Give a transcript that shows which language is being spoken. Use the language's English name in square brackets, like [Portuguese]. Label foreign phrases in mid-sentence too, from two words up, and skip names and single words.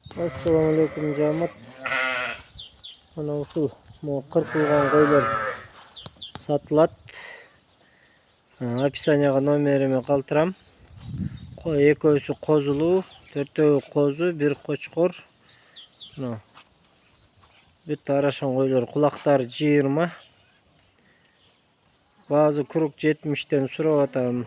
[Arabic] السلام عليكم [Kyrgyz] Жамат. Ана ушул кыркылган койлор сатылат. Описанияга номерimi калтырам. Экөөсү козулуу, төртөөгү козу, бир кочкор. Мына бүт арашан койлор, кулактары 20. Баазы курук 70тен сурап атам.